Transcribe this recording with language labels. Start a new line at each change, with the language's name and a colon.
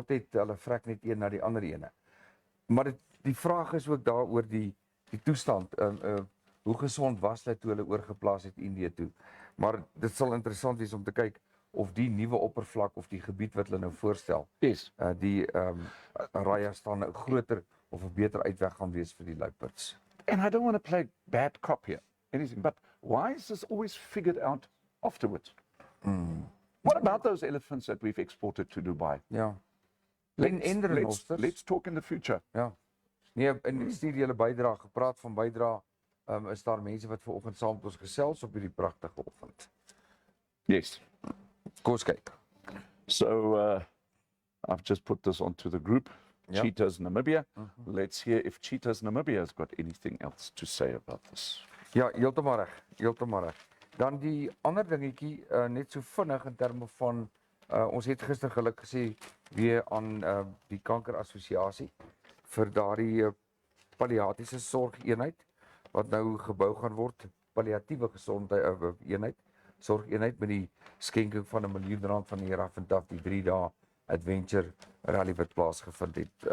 Afrikaans: Hulle vrek net een na die ander ene. Maar die vraag is ook daar oor die toestand, hoe gesond was hulle toe hulle oorgeplaas het Indië toe. Maar dit sal interessant wees om te kyk of die nuwe oppervlak of die gebied wat hulle nou voorstel, die Rajasthan 'n groter of 'n beter uitweg gaan wees vir die luiperds.
English: And I don't want to play bad cop here, anything, but why is this always figured out afterwards? What about those elephants that we've exported to Dubai?
Afrikaans: Ja.
English: Let's talk in the future.
Afrikaans: Ja. Nee, en ek stuur julle bydra, gepraat van bydra, is daar mense wat vanoggend saam met ons gesels op hierdie pragtige oggend.
English: Yes.
Afrikaans: Kom ons kyk.
English: So I've just put this onto the group, Cheetahs Namibia. Let's hear if Cheetahs Namibia has got anything else to say about this.
Afrikaans: Ja, heeltemal reg. Dan die ander dingetjie, net so vinnig in terme van, ons het gister geluk gesê weer aan die Kankerassosiasie vir daardie palliatiese sorgeenheid wat nou gebou gaan word palliatiewe gesondheid eenheid, sorgeenheid met die skenking van R1 miljoen van die Raff en Taf, die 3 dae adventure rally wat plaasgevind het.